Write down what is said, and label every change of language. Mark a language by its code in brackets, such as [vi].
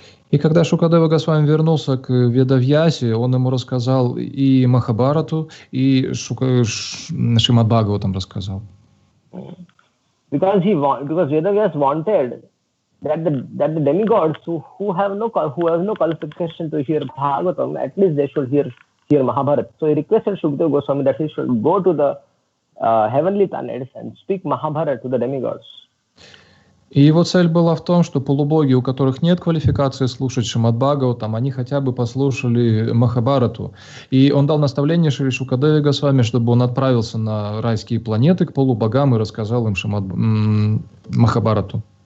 [ru] И когда Шукадева Госвами вернулся к Ведавьясе, он ему рассказал и Махабхарату, и Шримад-Бхагаватам рассказал. [en] Because Vedavyas wanted that the demigods who have no qualification to hear Bhagavatam, at least they should hear Mahabharata. So he requested Shukadeva Goswami that he should go to the heavenly planets and speak Mahabharata to the demigods. [ru] И его цель была в том, что полубоги, у которых нет квалификации слушать Шримад-Бхагаватам, они хотя бы послушали Махабхарату. И он дал наставление Шри Шукадеве Госвами, чтобы он отправился на райские планеты к полубогам и рассказал им Махабхарату.